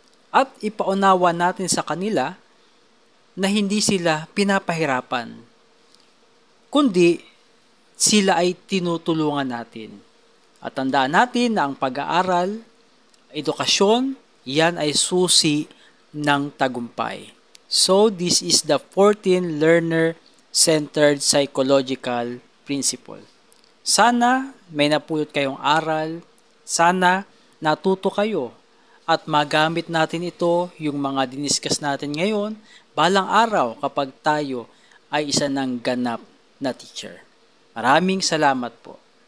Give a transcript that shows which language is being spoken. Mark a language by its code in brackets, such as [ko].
[tl] At ipaunawa natin sa kanila na hindi sila pinapahirapan, kundi sila ay tinutulungan natin. At tandaan natin na ang pag-aaral, edukasyon, yan ay susi ng tagumpay. [en] So, this is the 14 learner-centered psychological principle. [tl] Sana may napulot kayong aral, sana natuto kayo at magamit natin ito, yung mga diniscuss natin ngayon, balang araw kapag tayo ay isa ng ganap na teacher. Maraming salamat po.